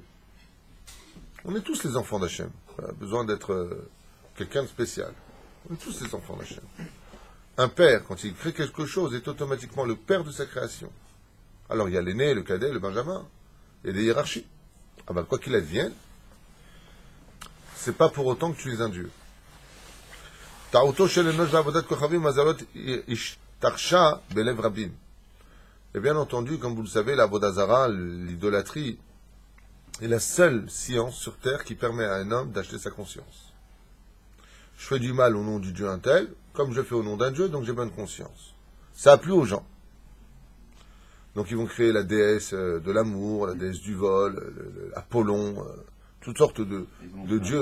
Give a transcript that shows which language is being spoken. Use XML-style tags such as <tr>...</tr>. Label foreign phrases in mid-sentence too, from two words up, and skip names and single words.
<fr>On est tous les enfants d'Hachem. On a besoin d'être quelqu'un de spécial. On est tous les enfants d'Hachem. Un père, quand il crée quelque chose, est automatiquement le père de sa création. Alors il y a l'aîné, le cadet, le benjamin. Il y a des hiérarchies. Ah ben quoi qu'il advienne, c'est pas pour autant que tu es un Dieu.</fr> <he>טעותו של אנוש בעבודת כוכבים מזלות נשתרשה בלב רבים.</he> <fr>Et bien entendu, comme vous le savez, l'</fr> <he>עבודה זרה,</he> <fr>l'idolâtrie, est la seule science sur terre qui permet à un homme d'acheter sa conscience. Je fais du mal au nom du Dieu un tel, comme je fais au nom d'un Dieu, donc j'ai bonne conscience. Ça a plu aux gens. Donc ils vont créer la déesse de l'amour, la déesse du vol, Apollon, toutes sortes de dieux.</fr>